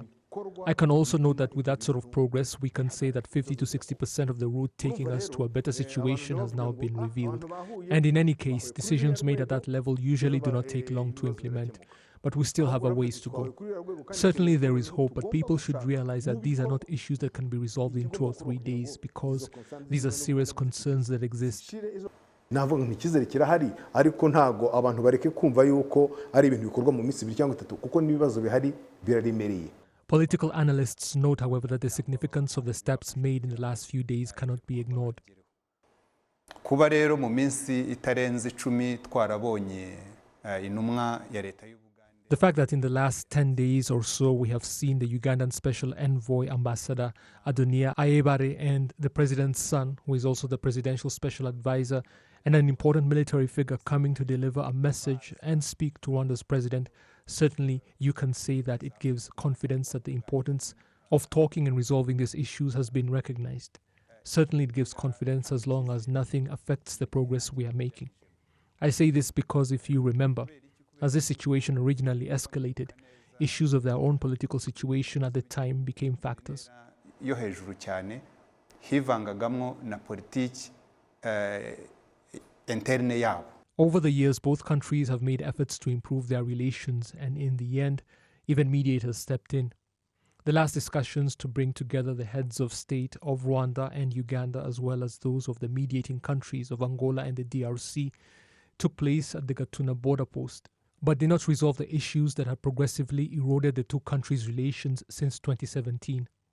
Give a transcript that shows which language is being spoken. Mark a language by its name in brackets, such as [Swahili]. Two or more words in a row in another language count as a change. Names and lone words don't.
[English] I can also note that with that sort of progress, we can say that 50 to 60% of the route taking us to a better situation has now been revealed. And in any case, decisions made at that level usually do not take long to implement, but we still have a ways to go. Certainly there is hope, but people should realize that these are not issues that can be resolved in 2 or 3 days because these are serious concerns that exist. [Kinyarwanda] navuga nk'ikizere kirahari ariko ntago abantu bareke kumva yuko ari ibintu bikorwa mu minsi 2 cyangwa 3 kuko nibibazo bihari biraremereye. [English] Political analysts note, however, that the significance of the steps made in the last few days cannot be ignored. [Kinyarwanda] Kuba rero mu minsi itarenze 10 twarabonye intumwa ya leta y'u Uganda. [English] The fact that in the last 10 days or so we have seen the Ugandan Special Envoy Ambassador Adonia Ayebare and the President's son, who is also the Presidential Special Advisor and an important military figure, coming to deliver a message and speak to Rwanda's President, certainly you can say that it gives confidence that the importance of talking and resolving these issues has been recognized. Certainly it gives confidence as long as nothing affects the progress we are making. I say this because if you remember, as this situation originally escalated, issues of their own political situation at the time became factors. [Kinyarwanda] Yo hejuru cyane hivangagamwo na politiki interne yabo. [English] Over the years, both countries have made efforts to improve their relations, and in the end, even mediators stepped in. The last discussions to bring together the heads of state of Rwanda and Uganda, as well as those of the mediating countries of Angola and the DRC, took place at the Gatuna border post, but did not resolve the issues that have progressively eroded the two countries' relations since 2017.